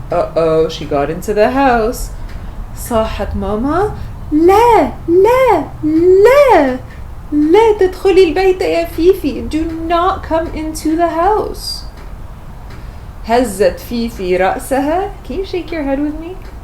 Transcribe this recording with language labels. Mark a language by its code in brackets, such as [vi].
[en] Uh-oh, she got into the house. [ar] صاحت ماما: لا لا لا لا تدخلي البيت يا فيفي. [en] Do not come into the house. [ar] هزت فيفي رأسها. [en] Can you shake your head with me?